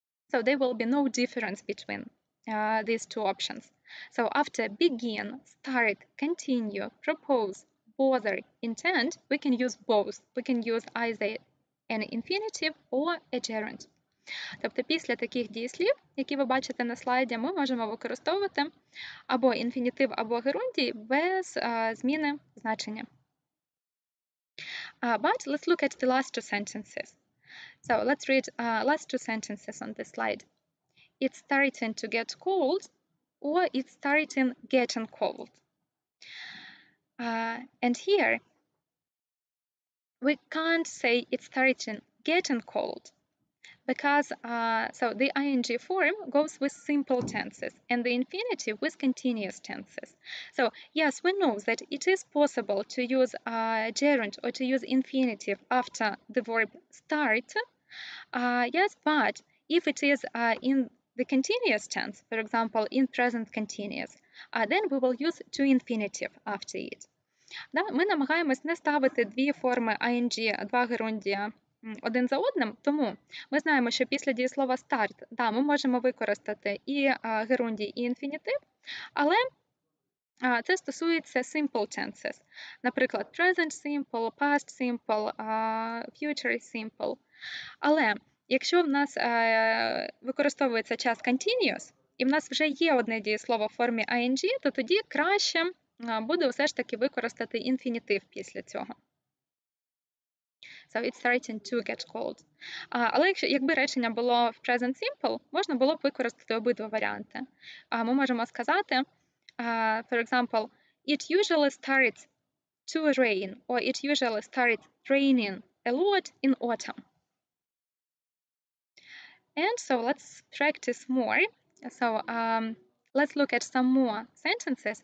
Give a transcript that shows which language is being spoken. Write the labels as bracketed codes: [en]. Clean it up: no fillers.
[en] So there will be no difference between these two options. So after begin, start, continue, propose, bother, intend, we can use both. We can use either an infinitive or a gerund. [uk] Тобто після таких дієслів, які ви бачите на слайді, ми можемо використовувати або інфінітив, або герундій без зміни значення. [en] But let's look at the last two sentences. So let's read last two sentences on this slide. It's starting to get cold, or it's starting getting cold. And here, we can't say it's starting getting cold because so the ing form goes with simple tenses and the infinitive with continuous tenses. So yes, we know that it is possible to use gerund or to use infinitive after the verb start. Yes, but if it is in the continuous tense, for example, in present continuous, then we will use to infinitive after it. [uk] Да, ми намагаємось не ставити дві форми ing, два герундія один за одним, тому ми знаємо, що після дієслова start, да, ми можемо використати і герундій, і інфінітив, але це стосується simple tenses, наприклад, present simple, past simple, future simple. Але якщо в нас використовується час continuous, і в нас вже є одне дієслово в формі ing, то тоді краще буде все ж таки використати інфінітив після цього. [en] So it's starting to get cold. [uk] Але якби речення було в present simple, можна було б використати обидва варіанти. Ми можемо сказати, [en] for example, it usually starts to rain, or it usually starts raining a lot in autumn. And so let's practice more. So let's look at some more sentences.